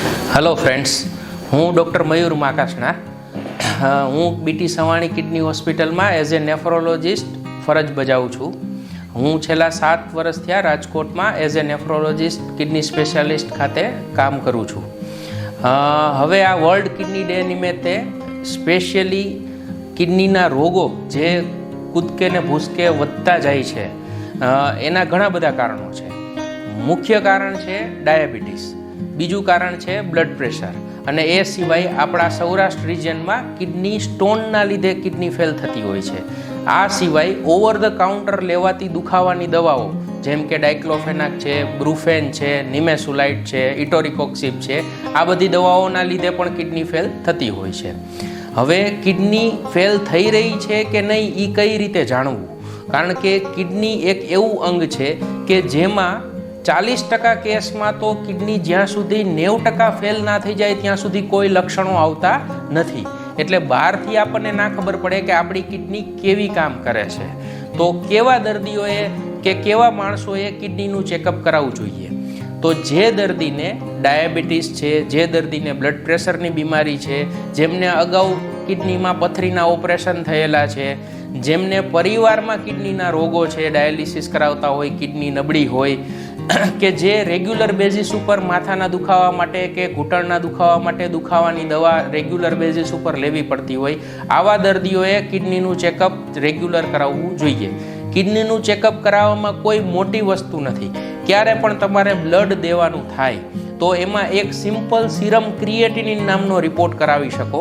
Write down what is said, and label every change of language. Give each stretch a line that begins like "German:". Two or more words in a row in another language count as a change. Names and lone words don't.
English: Hello friends,
Gujarati: હું ડૉક્ટર મયૂર માકાશના। હું બીટી સવાણી કિડની હોસ્પિટલ માં
English: as a nephrologist
Gujarati: ફરજ બજાવું છું। હું છેલ્લા 7 વર્ષ થયા રાજકોટ માં
English: as a nephrologist kidney specialist
Gujarati: ખાતે કામ કરું છું। હવે આ
English: World Kidney Day
Gujarati: નિમિત્તે સ્પેશિયલી કિડનીના રોગો જે કૂદકે ને ભૂસકે વધતા જાય છે એના ઘણા બધા કારણો છે। મુખ્ય કારણ છે ડાયાબિટીસ, બીજું કારણ છે
English: blood pressure
Gujarati: અને એ સિવાય આપણા સૌરાષ્ટ્ર રિજિયનમાં કિડની સ્ટોનના લીધે કિડની ફેલ થતી હોય છે। આ સિવાય
English: over the counter
Gujarati: લેવાતી દુખાવાની દવાઓ જેમ કે ડાયક્લોફેનાક છે, બ્રુફેન છે, નિમેસુલાઇડ છે, ઇટોરિકોક્સિબ છે, આ બધી દવાઓના લીધે પણ કિડની ફેલ થતી હોય છે। હવે કિડની ફેલ થઈ રહી છે કે નહીં એ કઈ રીતે જાણવું? કારણ કે કિડની એક એવું અંગ છે કે જેમાં 40% કેસ માં તો કિડની જ્યાં સુધી 90% ફેલ ના થઈ જાય ત્યાં સુધી કોઈ લક્ષણો આવતા નથી। એટલે બહારથી આપણને ના ખબર પડે કે આપણી કિડની કેવી કામ કરે છે। તો કેવા દર્દીઓએ કે કેવા માણસોએ કિડનીનું ચેકઅપ કરાવવું જોઈએ? તો જે દર્દીને ડાયાબિટીસ છે, જે દર્દીને બ્લડ પ્રેશરની બીમારી છે, જેમને અગાઉ કિડનીમાં પથરીના ઓપરેશન થયેલા છે, જેમને પરિવારમાં કિડનીના રોગો છે, ડાયાલિસિસ કરાવતા હોય, કિડની નબળી હોય કે જે
English: regular basis
Gujarati: ઉપર માથાના દુખાવા માટે કે ઘૂંટણના દુખાવા માટે દુખાવાની દવા
English: regular basis
Gujarati: ઉપર લેવી પડતી હોય, આવા દર્દીઓએ કિડનીનું ચેકઅપ રેગ્યુલર કરાવવું જોઈએ। કિડનીનું ચેકઅપ કરાવવામાં કોઈ મોટી વસ્તુ નથી। ક્યારે પણ તમારે બ્લડ દેવાનું થાય તો એમાં એક
English: simple serum creatinine
Gujarati: નામનો રિપોર્ટ કરાવી શકો।